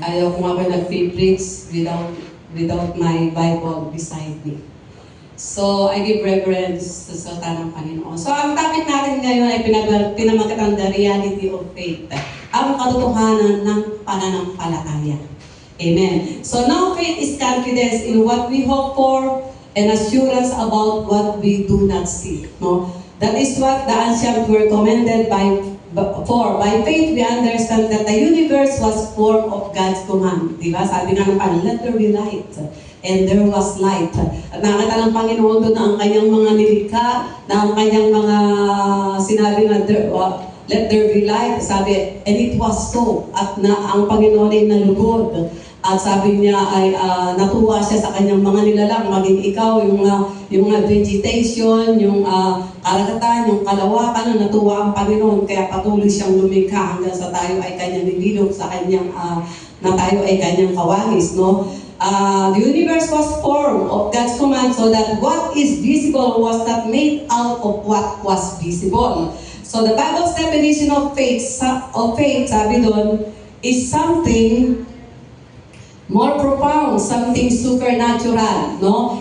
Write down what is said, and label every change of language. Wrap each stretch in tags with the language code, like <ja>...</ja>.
<tl>Ayaw kung ako</tl> <en>nag-preach without my Bible beside me. So, I give reverence</en> <tl>sa tanang</tl> <en>Panginoon.</en> <tl>So, ang topic natin ngayon ay pinamagatang</tl> <en>the reality of faith.</en> <tl>Ang katotohanan ng pananampalataya. Amen.</tl> <en>So, now faith is confidence in what we hope for and assurance about what we do not see. No? That is what the ancients were commended for. By faith, we understand that the universe was formed of God's command.</en> <tl>Diba? Sabi nga ng Panginoon,</tl> <en>let there be light. And there was light.</en> <tl>At nakita ng Panginoon doon na ang kanyang mga nilikha, na ang kanyang mga sinabi na</tl> <en>let there be light.</en> <tl>Sabi,</tl> <en>and it was so.</en> <tl>At ang Panginoon ay nalugod. At sabi niya ay natuwa siya sa kanyang mga nilalang, maging ikaw, yung vegetation, yung karagatan, yung kalawakan, natuwa ang Panginoon. Kaya patuloy siyang lumikha hanggang sa tayo ay kanyang nililog sa kanyang, na tayo ay kanyang kawangis, no?</tl> <en>The universe was formed of God's command so that what is visible was not made out of what was visible. So the Bible's definition of faith,</en> <tl>sabi doon,</tl> <en>is something more profound, something supernatural, no?</en>